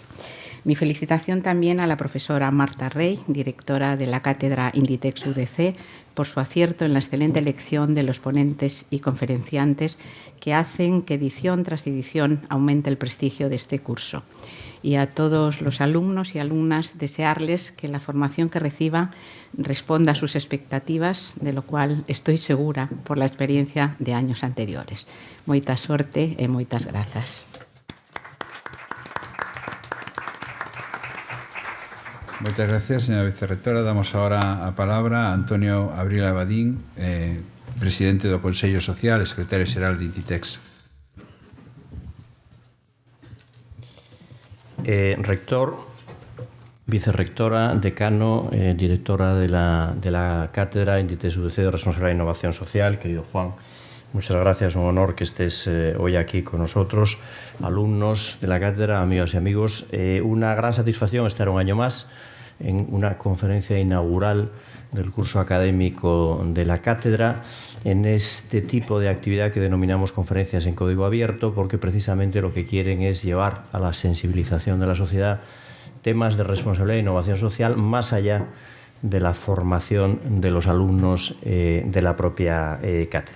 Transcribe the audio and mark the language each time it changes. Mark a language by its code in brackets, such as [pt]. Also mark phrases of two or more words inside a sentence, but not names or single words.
[es] Mi felicitación también a la profesora Marta Rey, directora de la cátedra Inditex UDC, por su acierto en la excelente elección de los ponentes y conferenciantes que hacen que edición tras edición aumente el prestigio de este curso. Y a todos los alumnos y alumnas desearles que la formación que reciba responda a sus expectativas, de lo cual estoy segura por la experiencia de años anteriores. [gl] Moita sorte e moitas grazas. [es] Muchas gracias, señora vicerrectora. [gl] Damos ahora a palabra a Antonio Abril Abadín, presidente do Consello Social e secretario xeral de Inditex. [es] Rector, vicerrectora, decano, directora de la cátedra Inditex UDC de Responsabilidad e Innovación Social, querido Juan, Muchas gracias, un honor que estés hoy aquí con nosotros, alumnos de la cátedra, amigas y amigos. Una gran satisfacción estar un año más en una conferencia inaugural del curso académico de la cátedra, en este tipo de actividad que denominamos conferencias en código abierto, porque precisamente lo que quieren es llevar a la sensibilización de la sociedad temas de responsabilidad e innovación social más allá de la formación de los alumnos de la propia cátedra.